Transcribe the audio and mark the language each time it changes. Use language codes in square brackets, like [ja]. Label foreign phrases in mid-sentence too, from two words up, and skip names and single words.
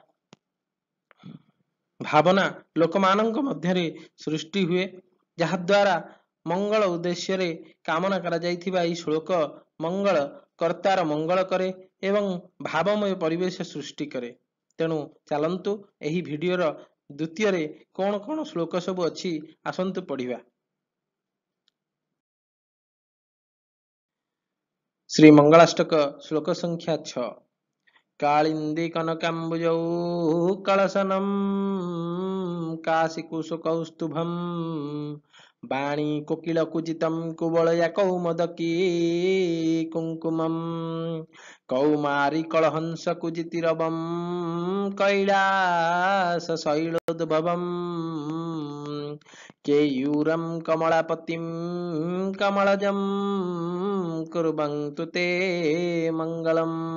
[or] ଭାବନା ଲୋକମାନଙ୍କ ମଧ୍ୟରେ ସୃଷ୍ଟି ହୁଏ, ଯାହା ଦ୍ୱାରା ମଙ୍ଗଳ ଉଦ୍ଦେଶ୍ୟରେ କାମନା କରାଯାଇଥିବା ଏହି ଶ୍ଲୋକ ମଙ୍ଗଳ କର୍ତ୍ତାର ମଙ୍ଗଳ କରେ ଏବଂ ଭାବମୟ ପରିବେଶ ସୃଷ୍ଟି କରେ। ତେଣୁ ଚାଲନ୍ତୁ ଏହି ଭିଡ଼ିଓର ଦ୍ୱିତୀୟରେ କଣ କଣ ଶ୍ଲୋକ ସବୁ ଅଛି ଆସନ୍ତୁ ପଢ଼ିବା। [sa] श्री मंगलाष्टक श्लोक संख्या 6 कालिंदी कनकांबुजौ कलशनम काशिकुशकौस्तुभम वाणी कोकिल कुजितम कुवलया कौमदकी कुंकुमम कौमारी कलहंस कुजितिरवम कैलास शैलोद्भवम केयूरम कमलापतिम कमलजम कुर्वन्तु ते मंगलम।